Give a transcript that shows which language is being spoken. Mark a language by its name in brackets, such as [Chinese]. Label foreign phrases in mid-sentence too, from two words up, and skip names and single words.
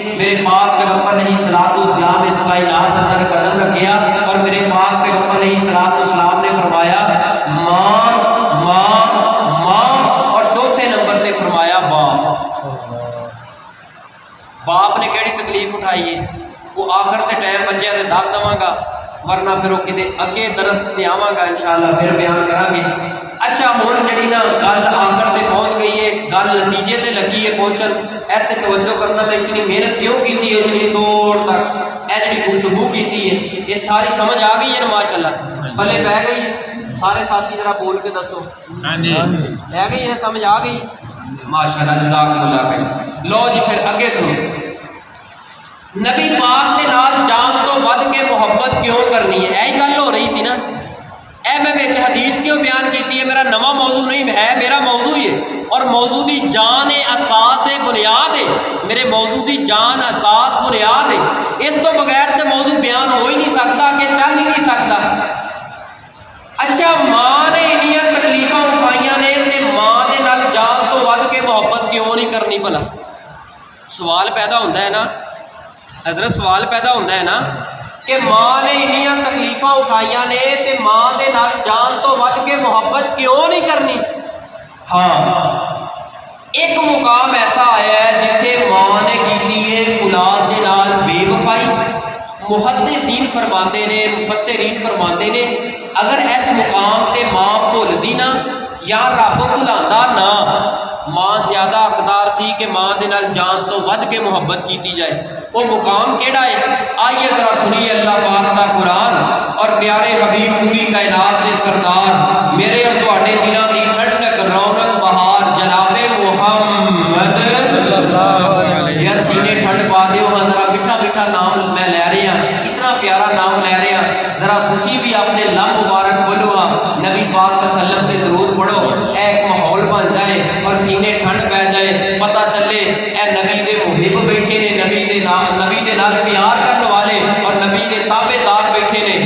[Punjabi] میرے پاک پیغمبر [Arabic] علیہ الصلوۃ والسلام [Punjabi] اس کائنات اندر قدم رکھیا اور میرے پاک پیغمبر [Arabic] علیہ الصلوۃ والسلام [Punjabi] نے فرمایا ماں ماں ماں, اور چوتھے نمبر تے فرمایا باپ. باپ نے کیڑی تکلیف اٹھائی ہے, وہ آخر تے ٹائم بچے تے دس دواں گا, ورنہ پھر وہ کتے اگے درس تے آواں گا انشاءاللہ پھر بیان کران گے. اچھا ہن جڑی نا گل آخر تے پہنچ گئی ہے, گل نتیجے تے لگی ہے پہنچن. اے تے توجہ کرنا میں اتنی محنت کیوں کیتی ہے, اتنی توڑ تک اے جڑی گفتگو کیتی ہے یہ ساری سمجھ آ گئی ہے نا ماشاءاللہ. پلے پہ گئی ہے؟ سارے ساتھی ذرا بول کے دسو ہاں جی لے گئی ہے، سمجھ آ گئی؟ [Arabic] ماشاءاللہ جزاکم اللہ خیر۔ [Punjabi] لو جی پھر اگے سنو، نبی پاک دے نال جان تو ود کے محبت کیوں کرنی ہے؟ یہی گل ہو رہی سی نا، اے میں بچ حدیث کیوں بیان کیتی ہے؟ میرا نواں موضوع نہیں ہے، میرا موضوع ہی ہے، اور موضوع دی جان اساس ہے، بنیاد ہے، میرے موضوع دی جان اساس بنیاد ہے، اس تو بغیر تے موضوع بیان ہو ہی نہیں سکتا، کہ چل ہی نہیں سکتا۔ اچھا، ماں نے انیاں تکلیفاں اٹھائیاں نے تے ماں دے نال جان تو ود کے محبت کیوں نہیں کرنی؟ بھلا [Urdu] سوال پیدا ہوتا ہے [Punjabi] نا حضرت، [Urdu] سوال پیدا ہوتا ہے [Punjabi] نا کہ ماں نے انیاں تکلیفاں اٹھائیاں نے تے ماں دے نال جان تو ود کے محبت کیوں نہیں کرنی؟ ہاں، ایک مقام ایسا آیا ہے جتھے ماں نے کیتی ہے اولاد دے نال بے وفائی۔ محدثین فرماتے نے، مفسرین فرماتے نے، اگر اس مقام تے ماں بھول دی نا یا رب بھلاندا نا، ماں زیادہ حقدار سی کہ ماں دے نال جان تو ود کے محبت کیتی جائے۔ وہ مقام کیڑا ہے؟ آئیے ذرا سنیے اللہ پاک دا قرآن اور پیارے حبیب پوری کائنات دے سردار میرے اور تواڈے دلاں دی ٹھنڈک رونق بہار جناب محمد [Arabic] صلی اللہ علیہ۔ [Punjabi] یار سینے ٹھنڈ پا دیو ہاں، [Urdu] ذرا میٹھا میٹھا نام میں لے رہے ہیں، اتنا پیارا نام لے رہے ہیں، [Punjabi] ذرا تسی بھی اپنے لب مبارک کھولو ہاں، نبی پاک [Arabic] صلی اللہ علیہ وسلم [Punjabi] تے درود پڑھو، اے ایک ماحول بن جائے اور سینے ٹھنڈ پہ جائے، پتہ چلے اے نبی دے محب بیٹھے نے، نبی دے نال پیار کرنے والے اور نبی دے تابع دار بیٹھے نے۔